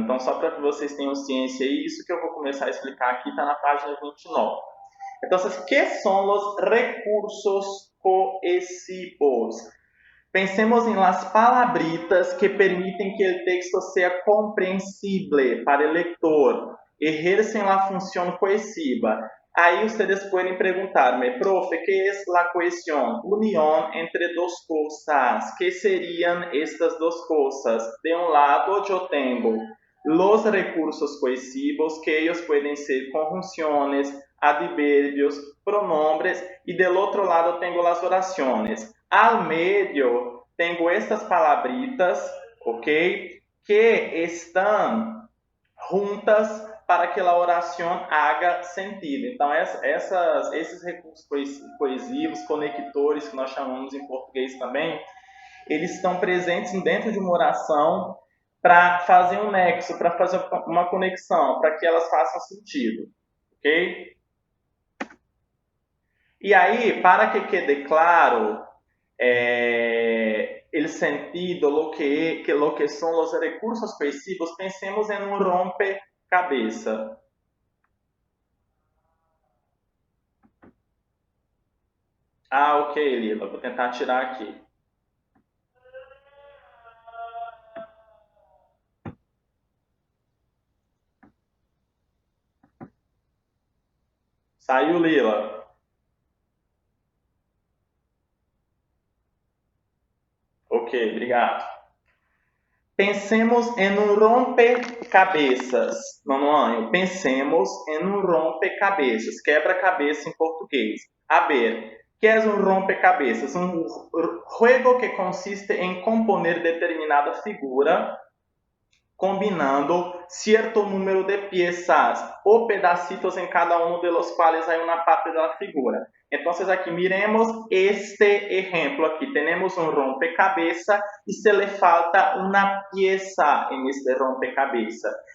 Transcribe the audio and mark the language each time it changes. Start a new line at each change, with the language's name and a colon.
Portuguese: Então, só para que vocês tenham ciência, isso que eu vou começar a explicar aqui está na página 29.
Spanish: Entonces, ¿qué son los recursos cohesivos? Pensemos en las palabritas que permiten que el texto sea comprensible para el lector, ejercen la función cohesiva. Aí ustedes pueden preguntarme, profe, ¿qué es la cohesión? Unión entre dos cosas. ¿Qué serían estas dos cosas? De un lado yo tengo los recursos cohesivos, que ellos pueden ser conjunciones, adverbios, pronombres, y del otro lado tengo las oraciones. Al medio tengo estas palabritas, ok, que están juntas para que
Portuguese: a oração haja sentido. Então, esses recursos coesivos, conectores, que nós chamamos em português também, eles estão presentes dentro de uma oração para fazer um nexo, para fazer uma conexão, para que elas façam sentido, ok?
Spanish: E aí, para que quede claro el sentido, lo que son los recursos cohesivos, pensemos en un rompecabezas.
Portuguese: Ah, ok, Lila, vou tentar tirar aqui. Saiu, Lila. Ok, obrigado. Pensemos em um rompecabezas. Não, pensemos em um rompecabezas. Quebra-cabeça em português. A ver, que é um rompecabezas?
Spanish: Um juego que consiste em componer determinada figura combinando cierto número de piezas o pedacitos en cada uno de los cuales hay una parte de la figura. Entonces aquí miremos este ejemplo. Aquí tenemos un rompecabezas y se le falta una pieza en este rompecabezas.